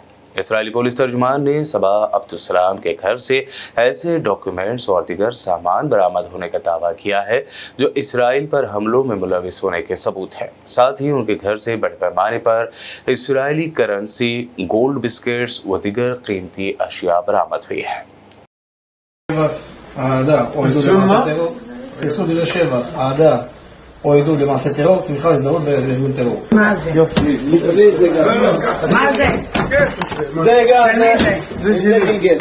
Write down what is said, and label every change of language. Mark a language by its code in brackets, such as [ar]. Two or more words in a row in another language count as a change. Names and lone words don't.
[ur] اسرائیلی پولیس ترجمان نے صبا عبدالسلام کے گھر سے ایسے ڈاکیومنٹس اور دیگر سامان برآمد ہونے کا دعویٰ کیا ہے جو اسرائیل پر حملوں میں ملوث ہونے کے ثبوت ہیں. ساتھ ہی ان کے گھر سے بڑے پیمانے پر اسرائیلی کرنسی, [en] gold biscuits [ur] و دیگر قیمتی اشیا برآمد ہوئی ہے. [he] או עידוד למעשה טרור, תמיכה והזדהות בארגון טרור. מה זה? יופי. מה זה? זה גם, זה גינגל.